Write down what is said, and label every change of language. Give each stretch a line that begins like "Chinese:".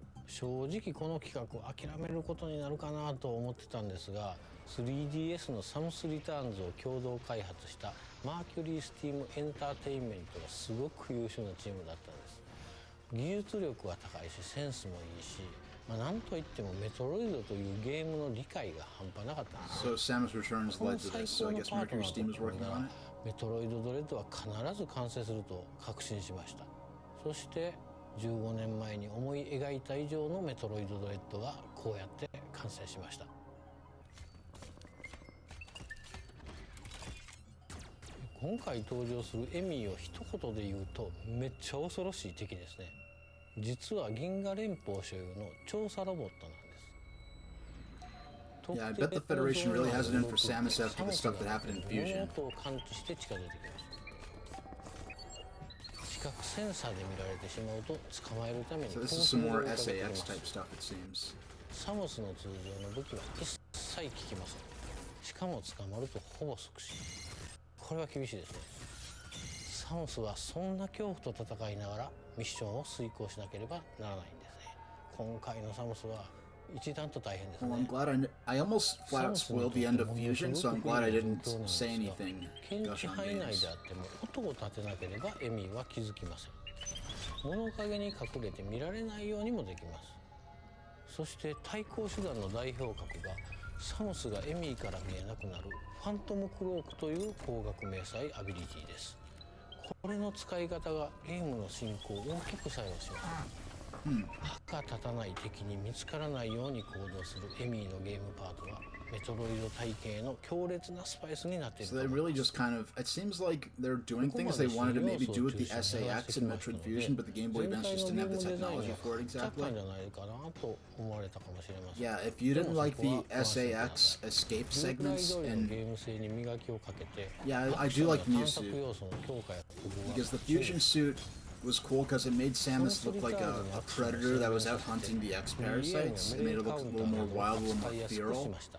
Japanese: 正直この企画を諦めることになるかなと思ってたんですが、 3DS のサムスリターンズを共同開発したマーキュリースティームエンターテインメントがすごく優秀なチームだったんです。技術力は高いしセンスもいいし、なんといってもメトロイドというゲームの理解が半端なかったんです。
English: So Samus Returns led to this, so I guess Mercury Steam is working on it.
Japanese: メトロイドドレッドは必ず完成すると確信しました。そして15年前に思い描いた以上のメトロイドドレッドがこうやって完成しました。今回登場するエミーを一言で言うとめっちゃ恐ろしい敵ですね。実は銀河連邦所有の調査ロボットなんです。
English: Yeah, I bet the Federation really has it in for Samus after the stuff that happened in Fusion.
Japanese: 物音を感知して近づいてきます。視覚センサーで見られてしまうと捕まえるために
English: So this is some more SAX type stuff, it seems.
Japanese: サムスの通常の武器は一切効きません。しかも捕まるとほぼ即死。これは厳しいですね。サムスはそんな恐怖と戦いながらミッションを遂行しなければならないんですね。今回のサムスは一段と大変ですね。
English: Well, I'm glad I almost flat out spoiled the end of Fusion, so I'm glad I didn't say anything.
Japanese: 検知範囲内であっても音を立てなければエミーは気づきません。物陰に隠れて見られないようにもできます。そして対抗手段の代表格がサムスがエミーから見えなくなるファントムクロークという光学迷彩アビリティです。これの使い方がゲームの進行を大きく作用します。歯が立たない敵に見つからないように行動するエミーのゲームパートはメトロイド体系の強烈なスパイスになっている。
English: So they really just kind of, it seems like they're doing things they wanted to maybe do with the SAX in Metroid Fusion, but the Game Boy Advance just didn't have the technology for it exactly. Yeah, if you didn't like the SAX escape segments and yeah, I do like the new suit because the fusion suit was cool because it made Samus look like a predator that was out hunting the X parasites. It made it look a little more wild, a little more feral.